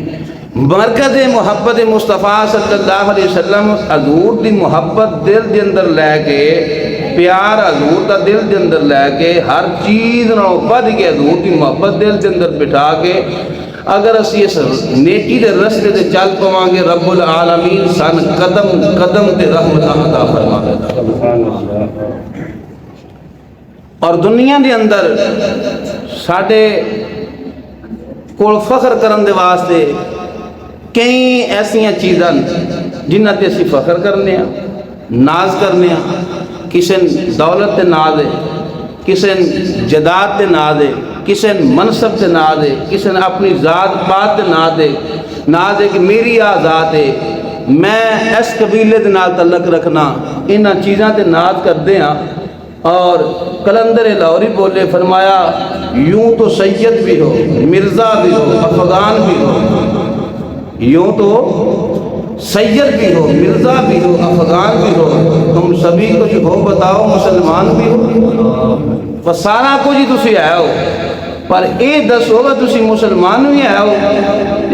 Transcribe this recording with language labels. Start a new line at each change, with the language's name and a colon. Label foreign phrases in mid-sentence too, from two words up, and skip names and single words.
Punjabi: مرکز محبت مصطفیٰ صلی اللہ علیہ وسلم حضور دی محبت دل دے اندر لے کے، پیار حضور دا دل دے اندر لے کے، ہر چیز نہ بڑھ کے حضور دی محبت دل دے اندر بٹھا کے اگر اسی اس نیکی دے رستے دے چل پواں گے، رب العالمین سن قدم قدم تے رحمت عطا فرما دے۔ اور دنیا دے اندر ساڈے کول فخر کرن دے واسطے کئی ایسیاں چیزاں جنہاں تے اسی فخر کرنے ہیں، ناز کرنے ہیں، کسی دولت تے ناز ہے، کسی جداد تے ناز ہے، کسی منصب تے ناز ہے، کسی اپنی ذات پات تے ناز ہے کہ میری ذات ہے، میں اس قبیلے دے نال تعلق رکھنا، انہاں چیزاں تے ناز کردے ہیں۔
Urdu: اور کلندر لاہوری بولے فرمایا یوں تو سید بھی ہو، مرزا بھی ہو، افغان بھی ہو، یوں تو سید بھی ہو، مرزا بھی ہو، افغان بھی ہو، تم سبھی کچھ ہو بتاؤ مسلمان بھی ہو،
Punjabi: سارا کچھ ہی تسی آئے ہو، پر اے دسو گا تسی مسلمان بھی آئے ہو۔